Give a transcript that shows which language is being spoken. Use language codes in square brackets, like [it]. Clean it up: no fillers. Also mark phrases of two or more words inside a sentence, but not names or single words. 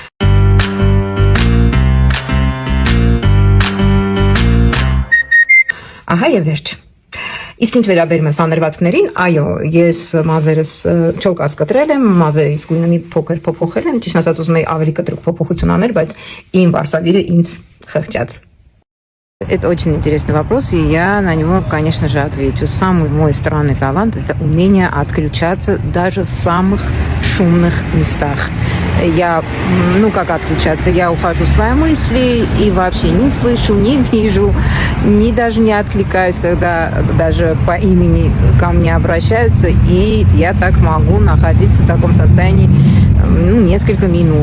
[hy] ահա և վերջ։ Իսկ ինչ վերաբերում է սանրվածքներին, այո, ես մազերս չոլկաս կտրել եմ, մազերից գույնը մի փոքր փոփոխել եմ, ճիշտ ասած ուզում էի ավելի կտրուկ փոփոխություն անել, բայց իմ վարսավիրը ինձ խղճաց։ [ru] Это очень интересный вопрос, и я на него, конечно же, отвечу. Самый мой странный талант – это умение отключаться даже в самых шумных местах. Я, как отключаться? Я ухожу в свои мысли и вообще не слышу, не вижу, даже не откликаюсь, когда даже по имени ко мне обращаются, и я так могу находиться в таком состоянии несколько минут.